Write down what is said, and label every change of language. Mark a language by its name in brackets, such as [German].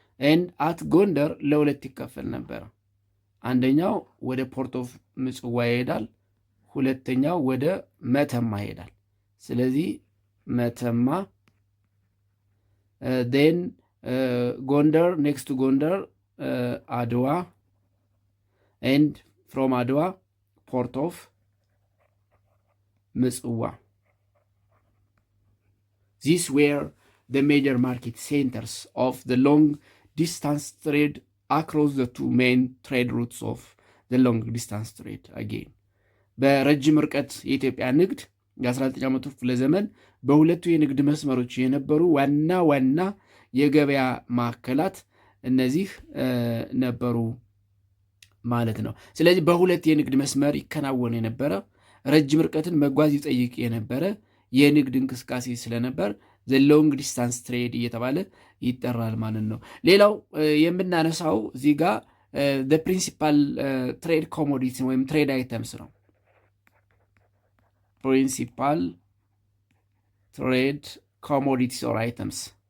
[English] ኤንድ አት [Amharic] ጎንደር ለሁለት ይከፈል ነበር። አንደኛው ወደ ፖርት ኦፍ ምጽዋ ይሄዳል፣ ሁለተኛው ወደ መተማ ይሄዳል። ስለዚህ መተማ [English] ዴን ጎንደር ኔክስት ጎንደር አድዋ ኤንድ ፍሮም አድዋ ፖርት ኦፍ ምጽዋ። These were the major market centers of the long distance trade across the two main trade routes of the long distance trade. Again, [Amharic] በረጅም ርቀት የኢትዮጵያ ንግድ የ19ኛው መቶ ክፍለ ዘመን በሁለቱ የንግድ መስመሮች የነበሩ ዋና ዋና የገበያ ማዕከላት እነዚህ ነበሩ ማለት ነው። ስለዚህ በሁለት የንግድ መስመር ይከናወን የነበረ ረጅም ርቀትን መጓዝ ይጠይቅ የነበረ የንግድ እንቅስቃሴ ስለነበር [English] ዘ ሎንግ ዲስታንስ ትሬድ [Amharic] እየተባለ ይጠራል ማለት ነው። ሌላው የምናነሳው እዚህ ጋር [English] ፕሪንሲፓል ትሬድ ኮሞዲቲ [Amharic] ወይም [English] ትሬድ አይተምስ [Amharic] ነው። [English] ፕሪንሲፓል ትሬድ ኮሞዲቲስ ኦር አይተምስ